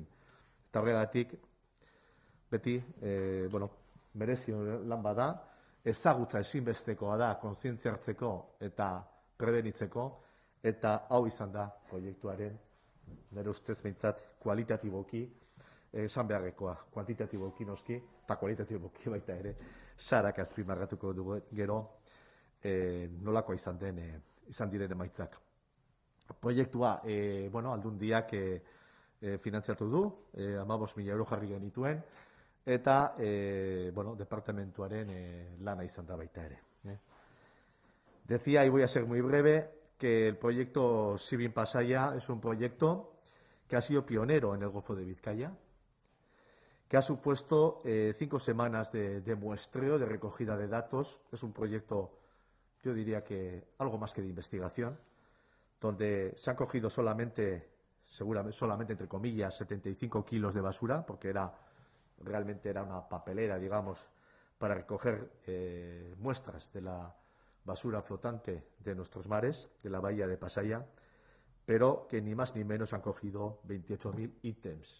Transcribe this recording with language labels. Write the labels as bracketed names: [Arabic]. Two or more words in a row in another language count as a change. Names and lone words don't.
[Basque] Eta horregatik, beti, merezi lan bada, ezagutza ezinbestekoa da kontzientzia hartzeko eta prebenitzeko, eta hau izan da proiektuaren, nire ustez behintzat, kualitatiboki, esan beharrekoa, kuantitatiboki noski, eta kualitatiboki baita ere, Sarak azpimarratuko dugu gero, nolakoa izan diren emaitzak. Proiektua, Aldundiak finantziatu du, 15.000 euro jarri genituen, eta departamentuaren lana izan da baita ere. [Spanish] Decía, y voy a ser muy breve, que el proyecto Sibin Pasaia es un proyecto que ha sido pionero en el Golfo de Vizcaya, que ha supuesto 5 semanas de muestreo, de recogida de datos. Es un proyecto, yo diría que algo más que de investigación, donde se han cogido solamente entre comillas, 75 kilos de basura, porque realmente era una papelera, digamos, para recoger muestras de la basura flotante de nuestros mares, de la bahía de Pasaia, pero que ni más ni menos han cogido 28.000 ítems.